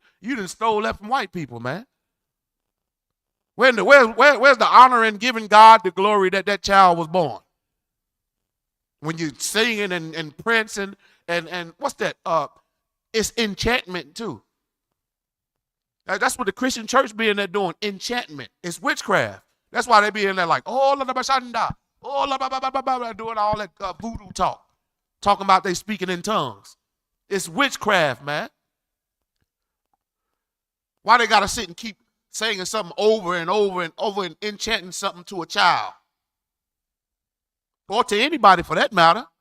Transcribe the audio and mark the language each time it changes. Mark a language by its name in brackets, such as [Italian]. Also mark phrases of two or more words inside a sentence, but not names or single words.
[English] You done stole that from white people, man. Where's the honor in giving God the glory that child was born? When you're singing and prancing and what's that? It's enchantment too. That's what the Christian church be in there doing, enchantment. It's witchcraft. That's why they be in there like, oh, la bashanda, oh, la ba ba ba ba ba, doing all that voodoo talk, talking about they speaking in tongues. It's witchcraft, man. Why they got to sit and keep saying something over and over and over and enchanting something to a child? Or to anybody for that matter.